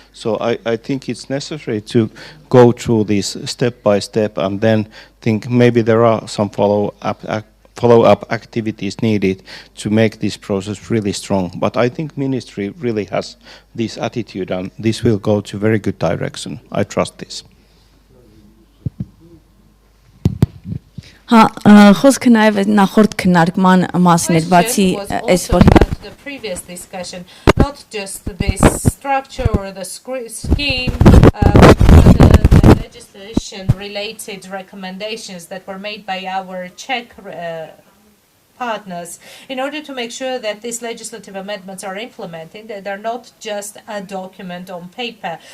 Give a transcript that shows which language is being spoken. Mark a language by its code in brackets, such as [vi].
[en] So I think it's necessary to go through this step by step and then think maybe there are some follow-up activities needed to make this process really strong. But I think ministry really has this attitude, and this will go to very good direction. I trust this. [hy] Խոսքը նաև նախորդ քննարկման մասին էր, բացի այս որ [en] the previous discussion, not just this structure or the scheme, but the legislation-related recommendations that were made by our Czech partners in order to make sure that these legislative amendments are implemented, that they're not just a document on paper.